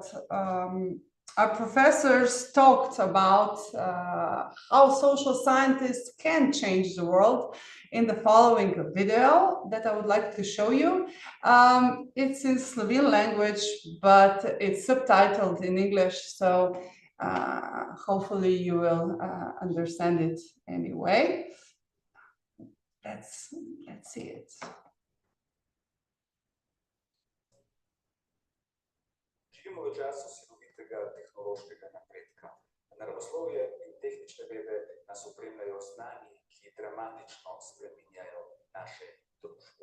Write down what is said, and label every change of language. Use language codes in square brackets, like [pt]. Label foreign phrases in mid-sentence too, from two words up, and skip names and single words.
[en] Our professors talked about how social scientists can change the world in the following video that I would like to show you. It's in Slovene language, but it's subtitled in English, so hopefully you will understand it anyway. Let's see it. [sl] Živimo v času silovitega tehnološkega napredka. Naravoslovje in tehnične vede nas opremljajo z znanji, ki dramatično spreminjajo naše družbe.